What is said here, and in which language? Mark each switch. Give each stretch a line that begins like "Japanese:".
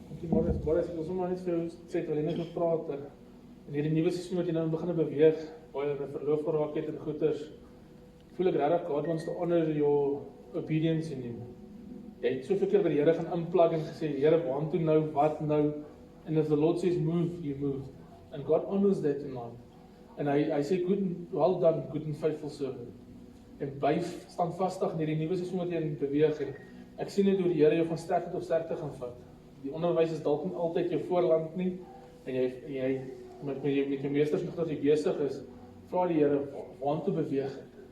Afrikaans: Boris, ek wil sommer net vir jou sê, terwyl jy net gepraat het, in hierdie nuwe seisoen wat jy nou begin beweeg, waar jy verloof geraak het en goeders, voel ek regtig
English: God wants to honor your obedience in you.
Afrikaans: Jy het soveel keer by die Here gaan inplug en gesê, Here, waartoe nou, wat nou?
English: And if the Lord says move, you move. And God honors that tonight.
Afrikaans: En hy sê,
English: well done, good and faithful servant.
Afrikaans: En bly standvastig in hierdie nuwe seisoen wat jy in beweeg en ek sien net hoe die Here jou van sterkte tot sterkte gaan vat. Die onderwys is dalk nie altyd jou voorland nie en jy met jou meesters nog dat jy besig is, vra die Here, waartoe beweeg ek?